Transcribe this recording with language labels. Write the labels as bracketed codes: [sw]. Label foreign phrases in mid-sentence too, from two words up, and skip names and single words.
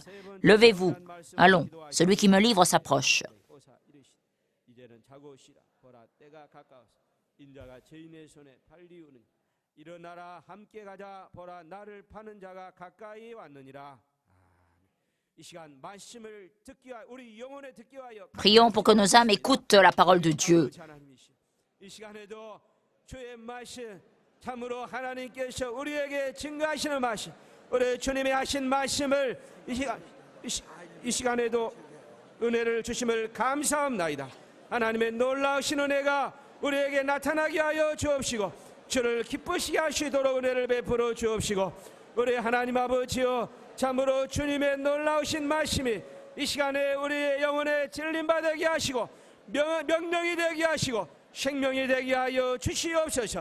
[fr] Levez-vous, allons, celui qui me livre s'approche. » Prions pour que nos âmes écoutent la parole de Dieu. [ko] 참으로 하나님께서 우리에게 증거하시는 말씀, 우리 주님이 하신 말씀을 이 시간에도 은혜를 주심을 감사합니다. 하나님의 놀라우신 은혜가 우리에게 나타나게 하여 주옵시고 주를 기쁘시게 하시도록 은혜를 베풀어 주옵시고 우리 하나님 아버지여 참으로 주님의 놀라우신 말씀이 이 시간에 우리의 영혼에 진림받게 하시고 명령이 되게 하시고 생명이 되게 하여 주시옵소서.